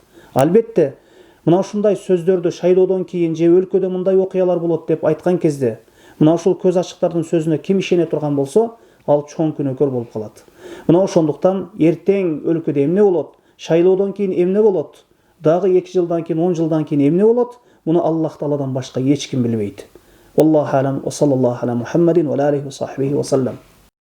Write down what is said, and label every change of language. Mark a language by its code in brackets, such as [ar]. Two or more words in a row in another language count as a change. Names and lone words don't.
[ky] Албетте, мына ушундай сөздөрдү шайлоодон кийин же өлкөдө мындай окуялар болот деп айткан кезде, мына ушул көз ачыктардын сөзүнө ким ишене турган болсо, ал чоң күнөөкөр болуп калат. Мына ошондуктан эртең өлкөдө эмне болот, шайлоодон кийин эмне болот, дагы 2 жылдан кийин, 10 жылдан кийин эмне болот, муну Аллах Тааладан башка эч ким билбейт. [ar] الله أعلم وصلى الله على محمد وعليه وصحبه وسلم.